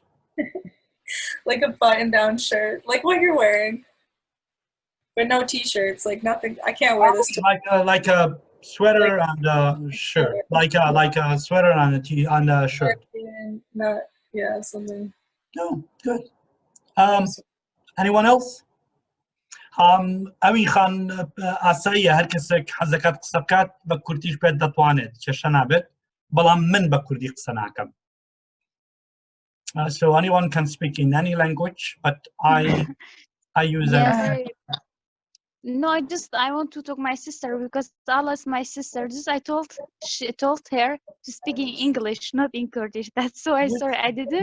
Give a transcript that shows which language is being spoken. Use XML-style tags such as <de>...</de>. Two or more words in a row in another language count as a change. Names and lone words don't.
<en>Like a button-down shirt, like what you're wearing. But no t-shirts, like nothing. I can't wear this. Like a sweater and a shirt. Like a sweater and a shirt. Not, yeah, something. No, good. Anyone else?</en> <ckb>ئەوی خان ئاساییە هەر کەسێک حەزەکات قسە بکات بە کوردیش پێت دەتوانێت کێشە نابێت بەڵام من بە کوردی قسە ناکەم.</ckb> <en>So anyone can speak in any language, but I use No, I want to talk my sister because Allah's my sister. She told her to speak in English, not in Kurdish. That's why sorry I didn't.</en>